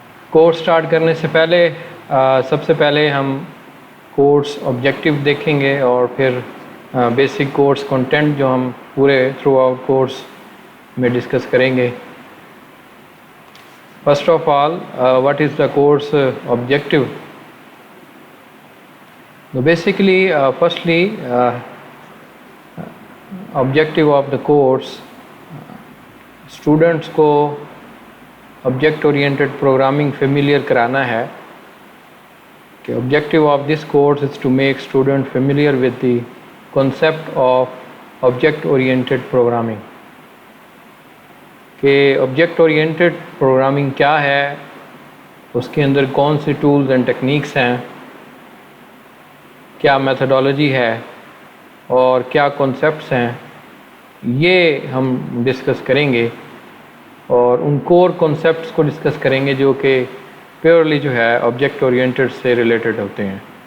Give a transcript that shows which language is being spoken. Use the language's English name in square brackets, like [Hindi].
[Urdu] Course start کرنے سے پہلے سب سے پہلے ہم کورس آبجیکٹیو دیکھیں گے، اور پھر بیسک کورس کنٹینٹ جو ہم پورے تھرو آؤٹ کورس میں ڈسکس کریں گے۔ [English] First of all, what is the course objective? So basically, firstly, objective of the course, students [Urdu] کو [English] object oriented programming familiar [Urdu] کرانا ہے کہ [English] objective of this course is to make student familiar with the concept of object oriented programming. [Urdu] کہ object oriented programming کیا ہے، اس کے اندر کون سے ٹولز اینڈ ٹیکنیکس ہیں، کیا میتھڈالوجی ہے، اور کیا کنسیپٹس ہیں، یہ ہم ڈسکس کریں گے، اور ان کور کنسیپٹس کو ڈسکس کریں گے جو کہ پیورلی جو ہے آبجیکٹ اورینٹڈ سے ریلیٹڈ ہوتے ہیں۔